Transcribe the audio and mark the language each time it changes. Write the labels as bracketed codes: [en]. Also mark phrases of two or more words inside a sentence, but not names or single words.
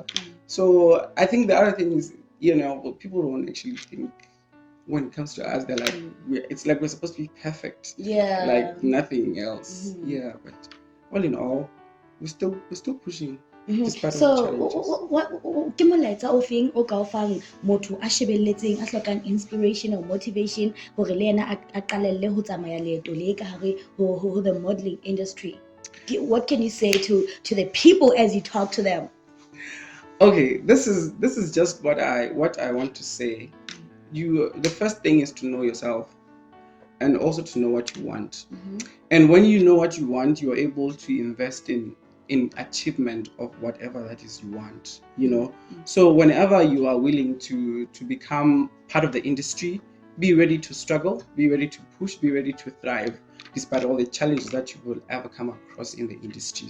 [en] So I think the other thing is, people don't actually think when it comes to us, they're like, it's like we're supposed to be perfect, like nothing else. But all in all, we're still pushing. So what [st] ke molaetsa o feng o ka o fang motho a shebelletseng a hlokang [en] inspiration or motivation [st] hore le yena a qalelle ho tsamaya leeto le ka hare ho [en] the modeling industry? What can you say to the people as you talk to them? Okay, this is just what I want to say. The first thing is to know yourself, and also to know what you want. And when you know what you want, you're able to invest in achievement of whatever that is you want, So whenever you are willing to become part of the industry, be ready to struggle, be ready to push, be ready to thrive, despite all the challenges that you will ever come across in the industry.